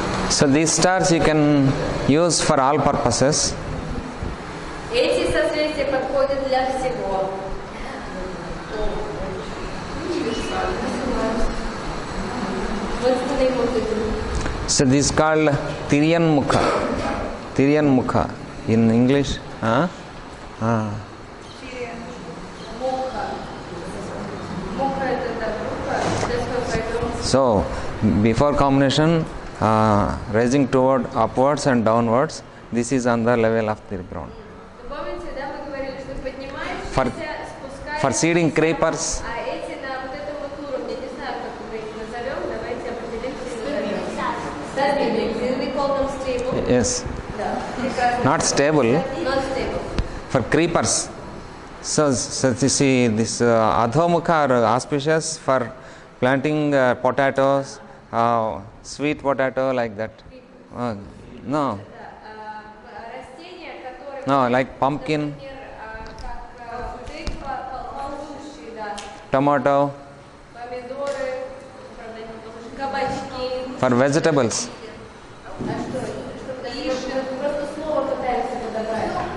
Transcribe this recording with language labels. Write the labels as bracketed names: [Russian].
[English] So these stars you can use for all purposes. [Russian] Эти созвездия подходят для всего. [English] What's the name of the group? So this is called Tiriyan Mukha. Tiriyan Mukha. In English? [Russian] Муха. Муха это та группа, [English] that's what I don't. So before combination, raising toward upwards and downwards, this is on the level of the ground. [Russian] Помните, да, мы говорили, что поднимаешься, [English] For [Russian] спускаешься, [English] seeding creepers, [Russian] а эти на вот этом вот уровне, не знаю, как мы их назовем, давайте определимся и назовем. [English] Stability. We call them stable. yes, [Russian] Да. Прекрасно. [English] not stable, Not stable. for creepers. So you see, this Adhomukha are auspicious for planting potatoes, sweet potato like that. No, [Russian] Растения, которые... [English] no, like pumpkin, [Russian] Например, как тыква, ползущие, да. [English] tomato, Помидоры, правда, не ползущие, кабачки. for vegetables. [Russian] А что это? Что-то есть? Просто слово пытаемся подобрать.